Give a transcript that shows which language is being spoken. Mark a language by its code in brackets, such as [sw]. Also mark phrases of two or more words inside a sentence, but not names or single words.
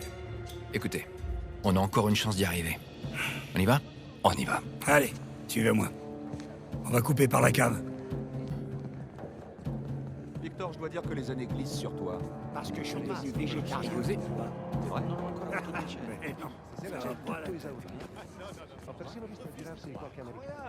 [fr] Écoutez, on a encore une chance d'y arriver. On y va? On y va. Allez, suivez-moi. On va couper par la cave. Victor, je dois dire que les années glissent sur toi. Parce que je suis devenu végétarien. C'est vrai? C'est la [it] tutto esaurito. Ho persino visto girarsi qualche americano.